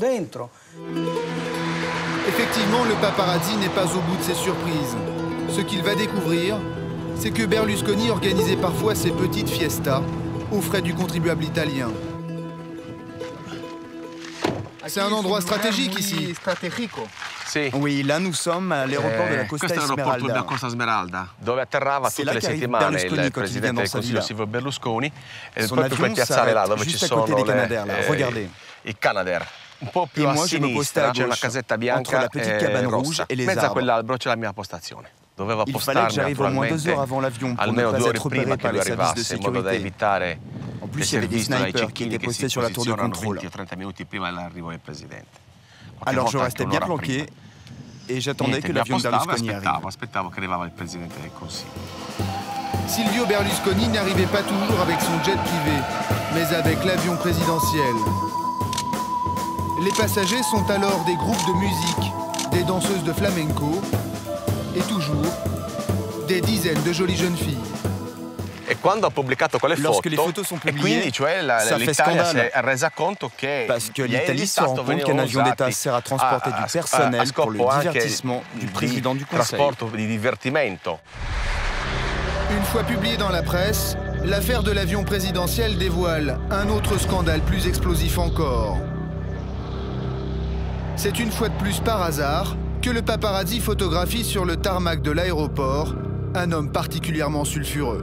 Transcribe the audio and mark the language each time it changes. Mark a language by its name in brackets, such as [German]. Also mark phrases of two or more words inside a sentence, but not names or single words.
[French] Effectivement, le paparazzi n'est pas au bout de ses surprises. Ce qu'il va découvrir, c'est que Berlusconi organisait parfois ses petites fiestas aux frais du contribuable italien. C'est un endroit stratégique ici. Oui, là nous sommes à l'aéroport de la Costa Smeralda. [Italian] Dove atterrava tutte le settimane il presidente del Consiglio Silvio Berlusconi e proprio quel piazzale là dove ci sono i Canadair. Un po' più a sinistra c'è una casetta bianca rossa. In mezzo a quell'albero c'è la mia postazione. Dovevo appostarmi naturalmente almeno 2 ore prima che lui arrivasse in modo da evitare di essere visto dai cecchini che si posizionano 20 o 30 minuti prima dell'arrivo del presidente. [French] Alors je restais bien planqué et j'attendais que l'avion de Berlusconi arrive. [Italian] Aspettavo che arrivava il presidente del Consiglio. [French] Silvio Berlusconi n'arrivait pas toujours avec son jet privé, mais avec l'avion présidentiel. Les passagers sont alors des groupes de musique, des danseuses de flamenco et toujours des dizaines de jolies jeunes filles. [Italian] E quando ha pubblicato quelle foto, [French] lorsque les photos sont publiées, ça fait [Italian] l'Italia si [French] scandale. [Italian] è resa conto che [French] Parce que l'Italie se rend compte qu'un avion d'État sert à transporter du personnel pour le divertissement du président du Conseil. [Italian] Trasporto di divertimento. [French] Une fois publié dans la presse, l'affaire de l'avion présidentiel dévoile un autre scandale plus explosif encore. C'est une fois de plus par hasard que le paparazzi photographie sur le tarmac de l'aéroport un homme particulièrement sulfureux.